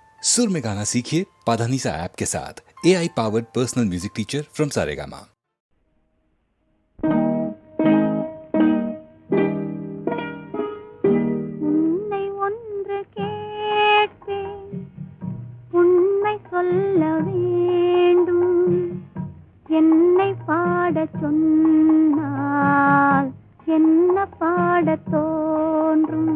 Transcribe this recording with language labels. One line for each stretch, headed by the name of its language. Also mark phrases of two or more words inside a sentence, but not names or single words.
Hindi: सुर में गाना सीखिए पाधानीसा ऐप के साथ।
English: AI powered personal music teacher from Saregama.
Tamil: உன்னை ஒன்று கேட்பேன், உண்மை சொல்ல வேண்டும். என்னை பாடச் சொன்னால் என்ன பாடத் தோன்றும்?